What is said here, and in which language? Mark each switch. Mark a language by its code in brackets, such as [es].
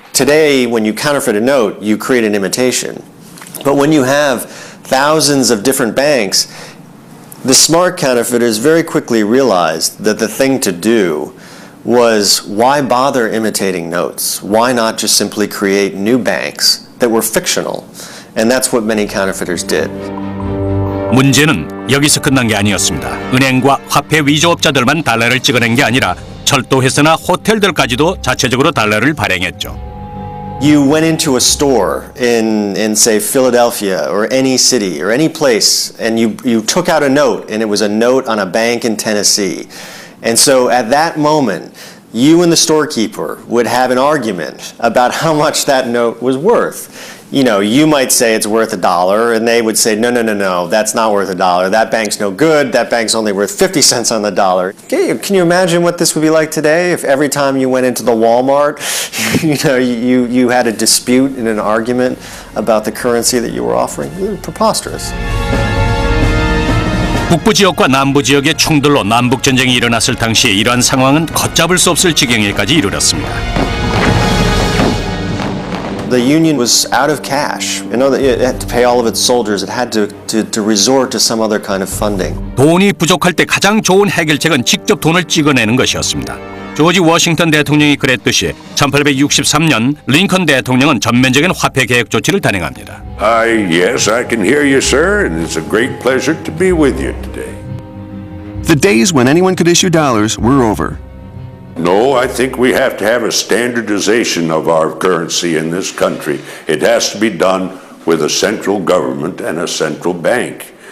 [en] Today, when you counterfeit a note, you create an imitation. But when you have thousands of different banks, the smart counterfeiters very quickly realized that the thing to do was, why bother imitating notes? Why not just simply create new banks that were fictional? And that's what many counterfeiters did. [ko] 문제는 여기서 끝난 게 아니었습니다. 은행과 화폐 위조업자들만 달러를 찍어낸 게 아니라 철도회사나 호텔들까지도 자체적으로 달러를 발행했죠. [en] You went into a store in say Philadelphia or any city or any place, and you took out a note, and it was a note on a bank in Tennessee. And so at that moment, you and the storekeeper would have an argument about how much that note was worth. You know, you might say it's worth $1, and they would say, no, that's not worth $1. That bank's no good. That bank's only worth 50 cents on the dollar. Can you imagine what this would be like today if every time you went into the Walmart, you had a dispute and an argument about the currency that you were offering? It was preposterous. [ko] 북부 지역과 남부 지역의 충돌로 남북 전쟁이 일어났을 당시 이러한 상황은 걷잡을 수 없을 지경에까지 이르렀습니다. [en] The Union was out of cash. You know, it had to pay all of its soldiers. It had to resort to some other kind of funding. [ko] 돈이 부족할 때 가장 좋은 해결책은 직접 돈을 찍어내는 것이었습니다. 조지 워싱턴 대통령이 그랬듯이 1863년 링컨 대통령은 전면적인 화폐 개혁 조치를 단행합니다. [en] Yes, I can hear you, sir, and it's a great pleasure to be with you today. The days when anyone could issue dollars were over. No, I think we have to have a standardization of our currency in this country. It has to be done with a central government and a central bank.